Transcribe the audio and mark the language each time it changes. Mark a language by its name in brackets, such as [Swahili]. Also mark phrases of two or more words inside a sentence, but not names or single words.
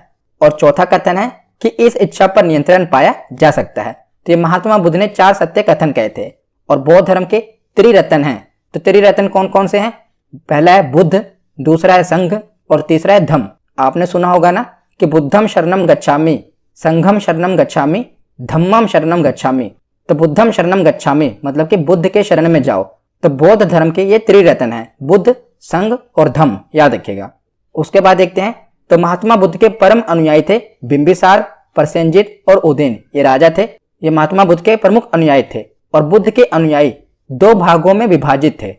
[Hindi] और चौथा कथन है कि इस इच्छा पर नियंत्रण पाया जा सकता है। तो ये महात्मा बुद्ध ने 4 सत्य कथन कहे थे। और बौद्ध धर्म के त्रिरत्न हैं। तो त्रिरत्न कौन कौन से हैं? पहला है बुद्ध, दूसरा है संघ और तीसरा है धम्म। आपने सुना होगा ना कि [Pali] बुद्धम शरणम गच्छामि, संघम शरणम गच्छामि, धम्मम शरणम गच्छामि। [Hindi] तो [Pali] बुद्धम शरणम गच्छामि [Hindi] मतलब कि बुद्ध के शरण में जाओ। तो बौद्ध धर्म के ये त्रिरत्न हैं, बुद्ध, संघ और धम्म, याद रखिएगा। उसके बाद देखते हैं, तो महात्मा बुद्ध के परम अनुयायी थे बिंबिसार, प्रसेनजित और उदयन। ये राजा थे, ये महात्मा बुद्ध के प्रमुख अनुयायी थे। और बुद्ध के अनुयायी 2 भागों में विभाजित थे।